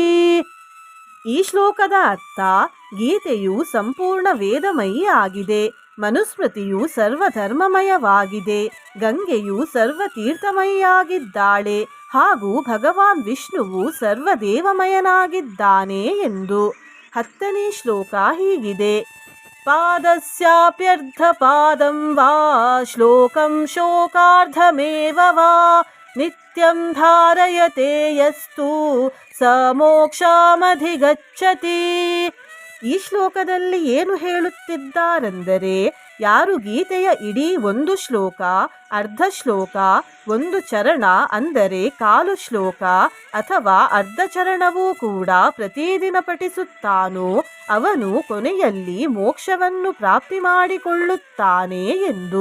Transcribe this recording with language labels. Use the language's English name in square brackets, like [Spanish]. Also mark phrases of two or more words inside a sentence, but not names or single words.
[Kannada] ಈ ಶ್ಲೋಕದ ಅರ್ಥ, ಗೀತೆಯು ಸಂಪೂರ್ಣ ವೇದಮಯಿ ಆಗಿದೆ, ಮನುಸ್ಮೃತಿಯು ಸರ್ವಧರ್ಮಮಯವಾಗಿದೆ, ಗಂಗೆಯು ಸರ್ವತೀರ್ಥಮಯಿಯಾಗಿದ್ದಾಳೆ ಹಾಗೂ ಭಗವಾನ್ ವಿಷ್ಣುವು ಸರ್ವದೇವಮಯನಾಗಿದ್ದಾನೆ ಎಂದು. 10ನೇ ಶ್ಲೋಕ ಹೀಗಿದೆ. [Sanskrit] ಪಾದಸ್ಯಾಪ್ಯರ್ಧ ಪಾದಂ ವಾ ಶ್ಲೋಕಂ ಶೋಕಾರ್ಧಮೇವ ವಾ ನಿತ್ಯಂ ಧಾರಯತೆ ಯಸ್ತು ಸ ಮೋಕ್ಷಮಧಿಗಚ್ಚತಿ. [Kannada] ಈ ಶ್ಲೋಕದಲ್ಲಿ ಏನು ಹೇಳುತ್ತಿದ್ದಾರೆಂದರೆ, ಯಾರು ಗೀತೆಯ ಇಡೀ ಒಂದು ಶ್ಲೋಕ, ಅರ್ಧ ಶ್ಲೋಕ, ಒಂದು ಚರಣ ಅಂದರೆ ಕಾಲು ಶ್ಲೋಕ ಅಥವಾ ಅರ್ಧ ಚರಣವೂ ಕೂಡ ಪ್ರತಿದಿನ ಪಠಿಸುತ್ತಾನೋ ಅವನು ಕೊನೆಯಲ್ಲಿ ಮೋಕ್ಷವನ್ನು ಪ್ರಾಪ್ತಿ ಮಾಡಿಕೊಳ್ಳುತ್ತಾನೆ ಎಂದು.